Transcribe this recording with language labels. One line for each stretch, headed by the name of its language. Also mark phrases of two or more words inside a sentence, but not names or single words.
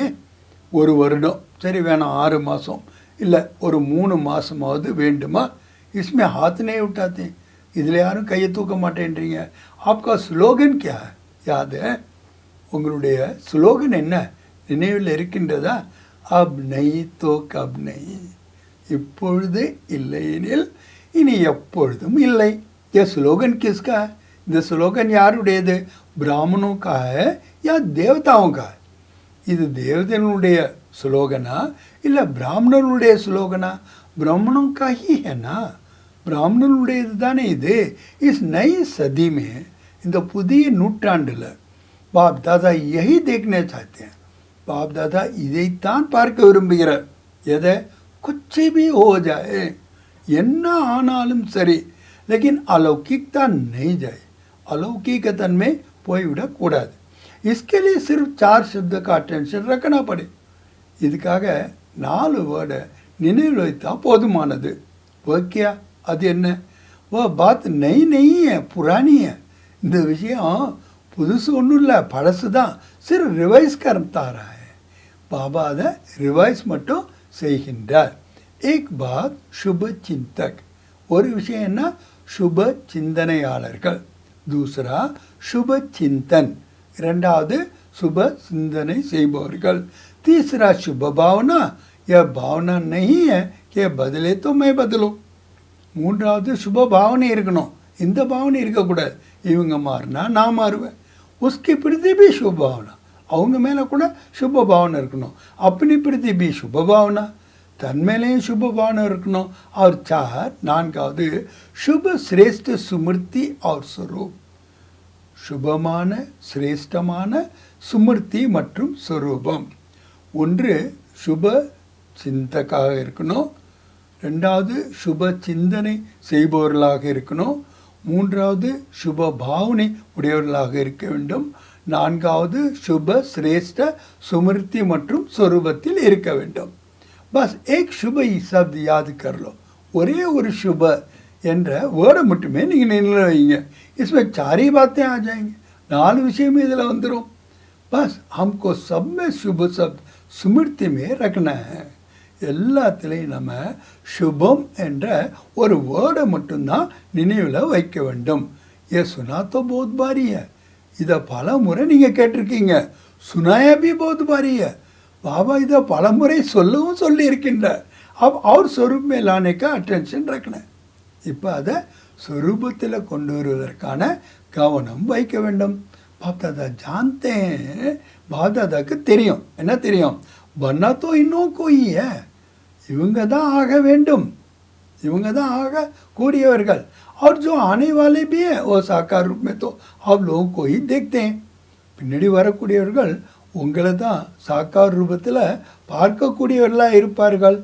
Tamil: ஒரு வருடம் சரி வேணாம் 6 மாதம் இல்லை ஒரு 3 மாதமாவது வேண்டுமா?
Hindi: इसमें हाथ नहीं उठाते.
Tamil: இதில் யாரும் கையை தூக்க மாட்டேன்றீங்க.
Hindi: आपका स्लोगन क्या है? याद है?
Tamil: உங்களுடைய ஸ்லோகன் என்ன நினைவில் இருக்கின்றதா?
Hindi: अब नहीं तो कब नहीं.
Tamil: இப்பொழுது இல்லையெனில் இனி எப்பொழுதும் இல்லை.
Hindi: ये स्लोगन किसका है?
Tamil: இந்த ஸ்லோகன் யாருடையது?
Hindi: ब्राह्मणों का है या देवताओं का है?
Tamil: இது தேவதனுடைய ஸ்லோகனா இல்லை பிராமணனுடைய ஸ்லோகனா?
Hindi: ब्राह्मणों का ही है ना.
Tamil: பிராமணனுடையது தானே இது.
Hindi: इस नई सदी में
Tamil: இந்த புதிய நூற்றாண்டில்
Hindi: बाप दादा यही देखने चाहते हैं.
Tamil: बाप दादा இதைத்தான் பார்க்க விரும்புகிறார். எதை?
Hindi: कुछ भी हो जाए
Tamil: என்ன ஆனாலும் சரி
Hindi: लेकिन अलौकिकता नहीं जाए.
Tamil: अलौकिक तन्மை போய்விடக்கூடாது.
Hindi: इसके लिए सिर्फ 4 शब्द का अटेंशन रखना पड़े.
Tamil: இதுக்காக 4 வேர்டை நினைவில் வைத்தா போதுமானது. ஓகே அது என்ன?
Hindi: वो बात नई नहीं है पुरानी है.
Tamil: இந்த விஷயம் புதுசு ஒன்றும் இல்லை பழசு தான்.
Hindi: सिर्फ रिवाइज़ करता रहा है.
Tamil: பாபா அதை ரிவைஸ் மட்டும் செய்கின்றார்.
Hindi: एक बात शुभ चिंतक
Tamil: ஒரு விஷயம் என்ன? शुभ சிந்தனையாளர்கள்.
Hindi: दूसरा शुभ चिंतन
Tamil: இரண்டாவது शुभ சிந்தனை செய்பவர்கள்.
Hindi: तीसरा शुभ भावना यह भावना नहीं है कि बदले तो मैं बदलूं.
Tamil: மூன்றாவது शुभ भावனை இருக்கணும். இந்த பாவனை இருக்கக்கூடாது. இவங்க மாறினா நான் மாறுவேன்.
Hindi: उसके प्रति भी शुभ भावना
Tamil: அவங்க மேலே கூட
Hindi: शुभ भावना இருக்கணும். अपनी प्रति भी शुभ भावना
Tamil: தன் மேலேயும்
Hindi: शुभ भावना இருக்கணும். और 4 நான்காவது शुभ श्रेष्ठ सुमृति और स्वरूप
Tamil: சுபமான சிரேஷ்டமான சுமிருத்தி மற்றும் ஸ்வரூபம். ஒன்று சுப சிந்தக்காக இருக்கணும். ரெண்டாவது சுப சிந்தனை செய்பவர்களாக இருக்கணும். மூன்றாவது சுப பாவனை உடையவர்களாக இருக்க வேண்டும். நான்காவது சுப சிரேஷ்ட சுமிருத்தி மற்றும் ஸ்வரூபத்தில் இருக்க வேண்டும்.
Hindi: बस एक शुभ शब्द याद कर लो.
Tamil: ஒரே ஒரு சுப என்ற வேர்டை மட்டுமே நீங்கள் நினைவில் வைங்க.
Hindi: इसमें 4 ही बातें आ जाएंगे.
Tamil: 4 விஷயமே இதில் வந்துடும்.
Hindi: बस हमको सब में शुभ शब्द स्मृति में रखना है.
Tamil: எல்லாத்திலையும் நம்ம சுபம் என்ற ஒரு வேர்டை மட்டும்தான் நினைவில் வைக்க வேண்டும்.
Hindi: ये सुना तो बहुत बारी है.
Tamil: இதை பல முறை நீங்கள் கேட்டிருக்கீங்க.
Hindi: सुनाया भी बहुत बारी है.
Tamil: बाबा இதை பல முறை சொல்லவும் சொல்லி இருக்கின்றார்.
Hindi: अब और स्वरूप में लाने का अटेंशन रखना.
Tamil: இப்போ அதை स्वरूपத்தில் கொண்டு வருவதற்கான கவனம் வைக்க வேண்டும்.
Hindi: பாப் தாதா जानते हैं.
Tamil: பாப் தாதாக்கு தெரியும். என்ன தெரியும்?
Hindi: बना तो இன்னும் कोई है.
Tamil: இவங்க தான் ஆக வேண்டும். இவங்க தான் ஆக கூடியவர்கள்.
Hindi: और जो आने वाले भी है वो साकार रूप में तो आप लोगों को ही देखते हैं.
Tamil: பின்னாடி வரக்கூடியவர்கள் உங்களை தான் साकार ரூபத்தில் பார்க்கக்கூடியவர்களாக இருப்பார்கள்.